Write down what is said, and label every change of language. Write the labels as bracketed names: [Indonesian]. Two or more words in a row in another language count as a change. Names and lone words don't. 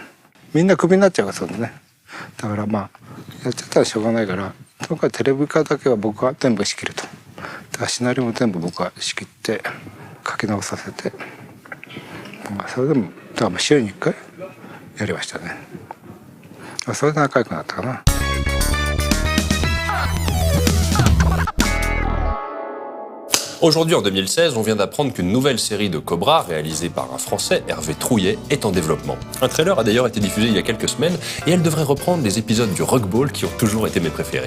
[Japanese] みんなクビになっちゃうからそうね。だからまあ、やっちゃったらしょうがないから、とにかくテレビ化だけは僕は全部仕切ると。だからシナリオも全部僕は仕切って書き直させて、まあ、それでもだから週に1回やりましたね。それで仲良くなったかな。 [French] Aujourd'hui, en 2016, on vient d'apprendre qu'une nouvelle série de Cobra, réalisée par un Français, Hervé Trouillet, est en développement. Un trailer a d'ailleurs été diffusé il y a quelques semaines, et elle devrait reprendre les épisodes du Rockball qui ont toujours été mes préférés.